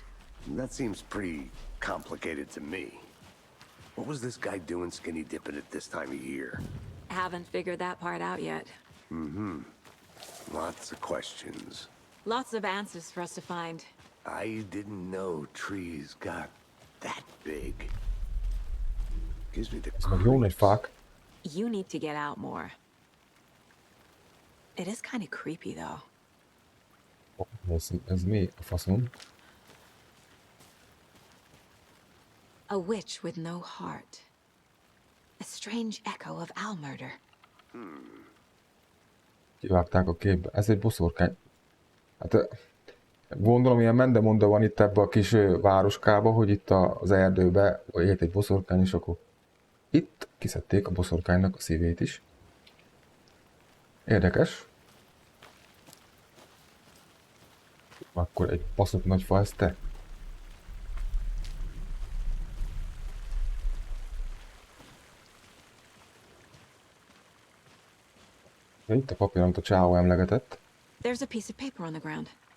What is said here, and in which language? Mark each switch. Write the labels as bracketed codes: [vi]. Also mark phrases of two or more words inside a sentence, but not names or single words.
[en] That seems pretty complicated to me. What was this guy doing skinny dipping at this time of year? Haven't figured that part out yet. Mm-hmm. Lots of questions. Lots of answers for us to find. I didn't know trees got that big. Gives me the [hu] Ez meg jó nagy fák. [en] You need to get out more. It is kind of creepy, though. [hu] Ez mi a faszom? [en] A witch with no heart. A strange echo of owl murder. [hu] Kivágták a képbe. Ez egy boszorkány. Hát gondolom ilyen mendemonda van itt ebbe a kis városkába, hogy itt az erdőbe élt egy boszorkány, és akkor itt kiszedték a boszorkánynak a szívét is. Érdekes. Akkor egy baszott nagy fa ez te. Ja, itt a papír, amit a csávó emlegetett. [en] There's a piece of paper on the ground.